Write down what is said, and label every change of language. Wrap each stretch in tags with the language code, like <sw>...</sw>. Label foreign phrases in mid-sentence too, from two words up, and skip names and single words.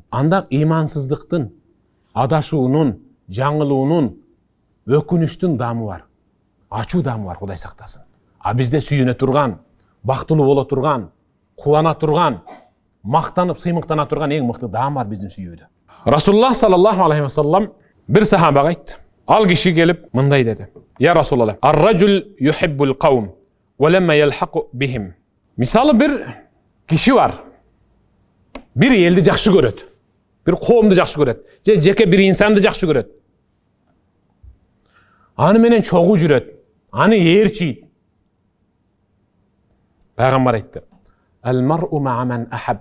<ky>Анда ыймансыздыктын, адашуунун, жаңылуунун, өкүнүштүн даамы бар. Ачуу даамы бар, Кудай сактасын. А бизде сүйүнө турган, бактылуу боло турган, кубана турган, мактанып, сыймыктана турган эң мыкты даам бар биздин сүйүүдө.</ky> <ar>رسول الله صلى الله عليه وسلم</ar> <ky>бир сахабага айтты. Ал киши келип мындай деди.</ky> <ar>يا رسول الله, الرجل يحب القوم ولما يلحق بهم.</ar> <ky>Мисалы бир киши бар. Бир элди жакшы көрөт. Бир коомду жакшы көрөт. Же жеке бир инсанды жакшы көрөт. Аны менен чогуу жүрөт. Аны ээрчийт. Пайгамбар айтты.</ky> <ar>المرء مع من أحب.</ar>